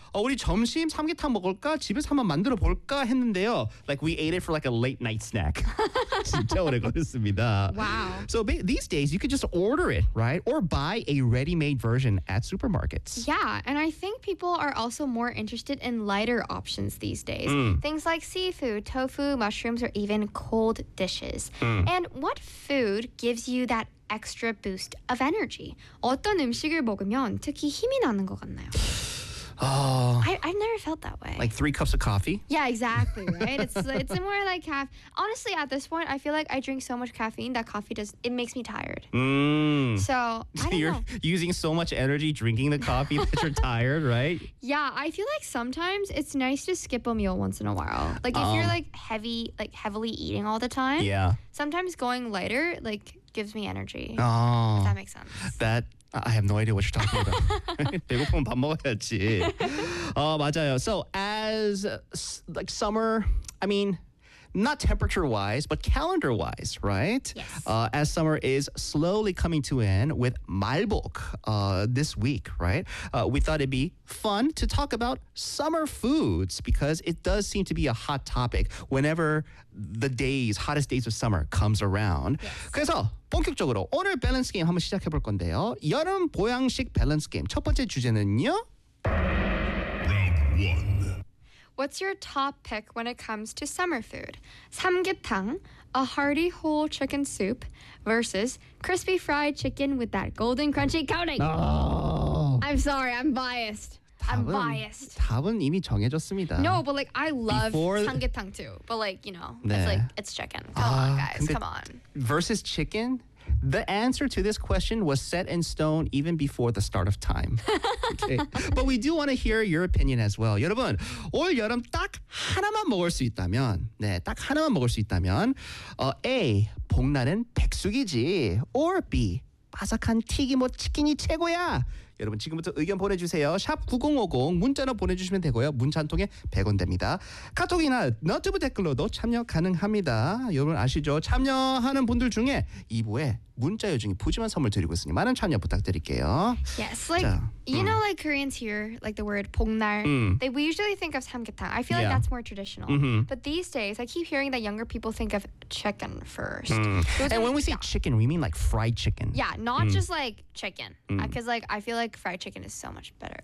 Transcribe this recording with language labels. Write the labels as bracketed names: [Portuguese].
[Korean] 우리 점심 삼계탕 먹을까? 집에서 한번 만들어 볼까 했는데요. [English] Like we ate it for like a late night snack. [Korean] 진짜 오래 걸렸습니다. [English] Wow. So these days you could just order it, right? Or buy a ready-made version at supermarkets. Yeah, and I think people are also more interested in lighter options these days. Things like seafood, tofu, mushrooms, or even cold dishes. And what food gives you that extra boost of energy? [Korean] 어떤 음식을 먹으면 특히 힘이 나는 것 같나요? [English] I've never felt that way. Like 3 cups of coffee? Yeah, exactly, right? it's more like half. Honestly, at this point, I feel like I drink so much caffeine that coffee it makes me tired. So you're using so much energy drinking the coffee that you're tired, right? Yeah, I feel like sometimes it's nice to skip a meal once in a while. Like if you're like heavily eating all the time, yeah. Sometimes going lighter, like, gives me energy. Oh. If that makes sense. That I have no idea what you're talking about. [Korean] 배고프면 밥 먹어야지. 맞아요. [English] So as like summer, I mean, not temperature-wise, but calendar-wise, right? Yes. As summer is slowly coming to an end with 말복 this week, right? We thought it'd be fun to talk about summer foods because it does seem to be a hot topic whenever the days, hottest days of summer comes around. Yes. [Korean] 그래서 본격적으로 오늘 밸런스 게임 한번 시작해볼 건데요. 여름 보양식 밸런스 게임 첫 번째 주제는요. [English] Round 1. What's your top pick when it comes to summer food? 삼계탕, a hearty whole chicken soup, versus crispy fried chicken with that golden crunchy coating. No. I'm sorry, I'm biased. [Korean] 답은 이미 정해졌습니다. [English] No, but like I love 삼계탕 too. But like, you know, 네. it's chicken. Come on, guys, come on. Versus chicken? The answer to this question was set in stone even before the start of time. Okay. But we do want to hear your opinion as well. [Korean] 여러분, 올 여름 딱 하나만 먹을 수 있다면, 네, 딱 하나만 먹을 수 있다면, A, 복날은 백숙이지. Or B, 바삭한 튀김옷 치킨이 최고야. 여러분 지금부터 의견 보내주세요. 샵 9050 문자로 보내주시면 되고요. 문자 한 통에 100원 됩니다. 카톡이나 너튜브 댓글로도 참여 가능합니다. 여러분 아시죠? 참여하는 분들 중에 2부에 문자 요정이 푸짐한 선물 드리고 있으니 많은 참여 부탁드릴게요. [English] Yes, like 자, you know like Koreans hear like the word 복날. They we usually think of 삼계탕. I feel like that's more traditional. But these days I keep hearing that younger people think of chicken first. And when we say chicken, we mean like fried chicken. Yeah, not just like chicken. Because like I feel like fried chicken is so much better.